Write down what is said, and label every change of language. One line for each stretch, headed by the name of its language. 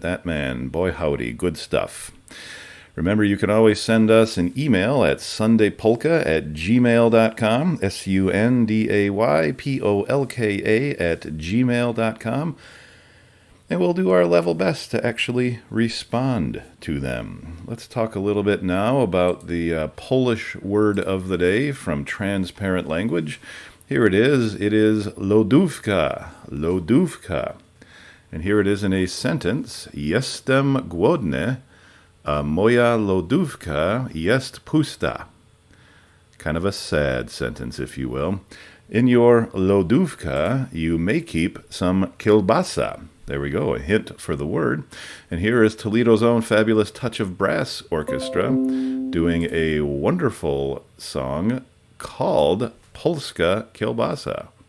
English: That man, boy howdy, good stuff. Remember, you can always send us an email at sundaypolka@gmail.com, sundaypolka@gmail.com, and we'll do our level best to actually respond to them. Let's talk a little bit now about the Polish word of the day from Transparent Language. Here it is lodówka, lodówka. And here it is in a sentence,
Polish: jestem głodny, a moja lodówka jest pusta.
English: Kind of a sad sentence, if you will. In your lodówka, you may keep some kielbasa. There we go, a hint for the word. And here is Toledo's own fabulous Touch of Brass Orchestra doing a wonderful song called Polska Kielbasa.